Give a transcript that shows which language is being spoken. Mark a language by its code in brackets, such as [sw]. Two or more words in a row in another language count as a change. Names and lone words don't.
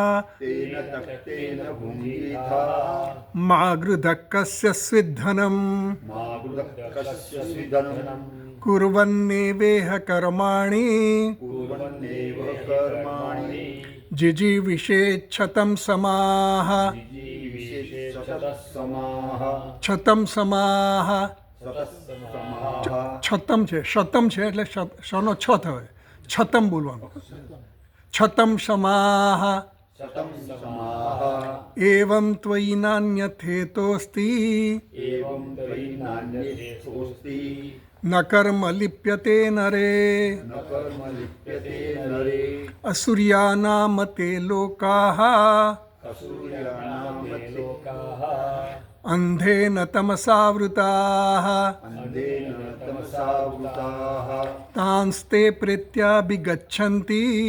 [sa] मा गृधः कस्य स्विद्धनं कुर्वन्नेवेह कर्माणि जिजीविषेच्छतं समाः छतं समाः छतम [gu] છે શતમ છે એટલે શનો છ થયો છતમ બોલવાનું [sa] છતમ સમાહ एवं त्वयि नान्यथेतोऽस्ति न कर्म लिप्यते नरे असुर्यानाम ते लोकाः अंधेन तमसावृताः तांस्ते प्रेत्याभिगच्छन्ति